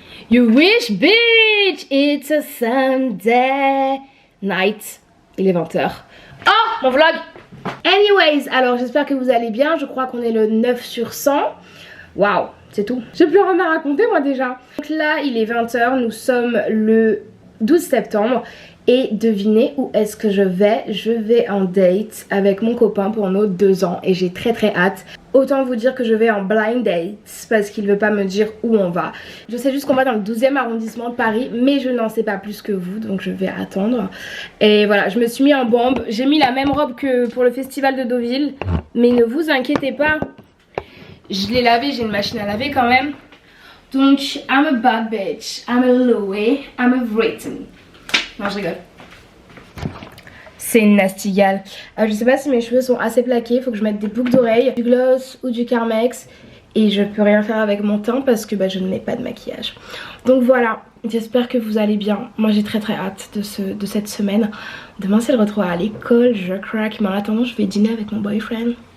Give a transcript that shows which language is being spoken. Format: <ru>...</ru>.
<en>You wish bitch, it's a Sunday night.</en> <fr>Il est 20h. Oh, mon vlog. Anyways, alors j'espère que vous allez bien. Je crois qu'on est le 9 sur 100. Waouh, c'est tout. J'ai plus rien à raconter moi déjà. Donc là, il est 20h, nous sommes le 12 septembre. Et devinez où est-ce que je vais? Je vais en date avec mon copain pour nos 2 ans et j'ai très hâte. Autant vous dire que je vais en blind date parce qu'il veut pas me dire où on va. Je sais juste qu'on va dans le 12e arrondissement de Paris, mais je n'en sais pas plus que vous, donc je vais attendre. Et voilà, je me suis mis en bombe. J'ai mis la même robe que pour le festival de Deauville, mais ne vous inquiétez pas. Je l'ai lavé, j'ai une machine à laver quand même.</fr> <en>Donc, I'm a bad bitch, I'm a Louis, I'm a Britain.</en> <fr>Non, je rigole. C'est une nastigale. Je sais pas si mes cheveux sont assez plaqués. Il faut que je mette des boucles d'oreilles, du gloss ou du Carmex. Et je peux rien faire avec mon teint parce que je ne mets pas de maquillage. Donc voilà, j'espère que vous allez bien. Moi j'ai très hâte de cette semaine. Demain c'est le retour à l'école, je craque. Mais en attendant je vais dîner avec mon boyfriend.</fr>